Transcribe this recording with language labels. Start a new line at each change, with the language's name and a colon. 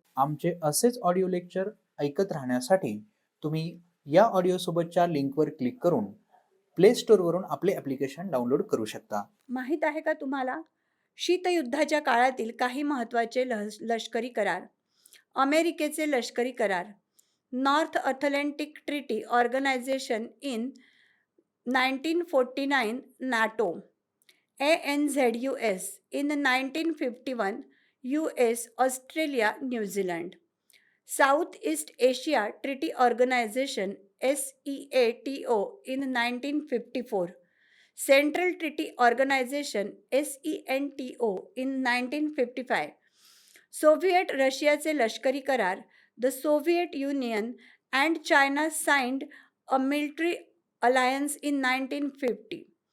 Marathi: आमचे असेच audio lecture ऐकत राहण्यासाठी तुम्ही या ऑडिओसोबतच्या लिंकवर क्लिक करून प्ले स्टोअरवरून आपले ॲप्लिकेशन डाउनलोड करू शकता. माहीत आहे का तुम्हाला शीतयुद्धाच्या काळातील काही महत्त्वाचे लष्करी करार? अमेरिकेचे लष्करी करार.
English: North Atlantic Treaty Organization in 1949 NATO. ANZUS in 1951 US, Australia, New Zealand. South East Asia Treaty Organization SEATO in 1954. Central Treaty Organization SENTO in 1955.
Marathi: Soviet रशियाचे लष्करी करार.
English: The Soviet Union and China signed a military alliance in 1950.